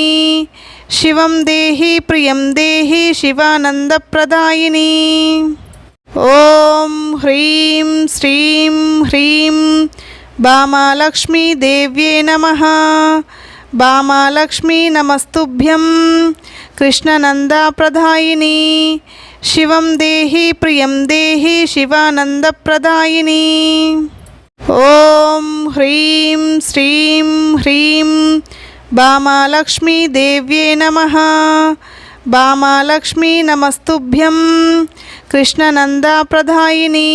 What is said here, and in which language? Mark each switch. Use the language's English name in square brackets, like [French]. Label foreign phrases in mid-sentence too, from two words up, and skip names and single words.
[Sanskrit] శివం దేహి ప్రియం దేహి శివానందప్రదాయిని. ఓం హ్రీం శ్రీం హ్రీం భామాలక్ష్మీ దేవ్యే నమః. భామాలక్ష్మీ నమస్తుభ్యం కృష్ణనందప్రదాయిని. शिवं देहि प्रियं देहि शिवानन्दप्रदायिनी। ॐ ह्रीं श्रीं ह्रीं भामालक्ष्मीदेव्यै नमः। भामालक्ष्मी नमस्तुभ्यं कृष्णनन्दाप्रदायिनी।